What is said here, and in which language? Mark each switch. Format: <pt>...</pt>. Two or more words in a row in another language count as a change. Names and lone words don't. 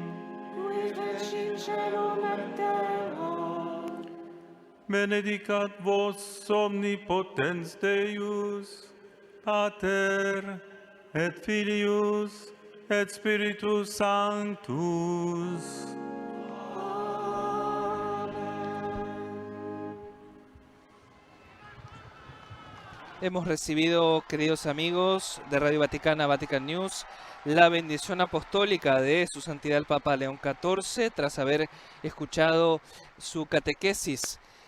<la>Qui feci celum et terra, benedicat vos omnipotens Deus, Pater, et Filius, et Spiritus Sanctus.</la> <es>Hemos recibido, queridos amigos de Radio Vaticana, Vatican News, la bendición apostólica de Su Santidad el Papa León XIV, tras haber escuchado su catequesis</es>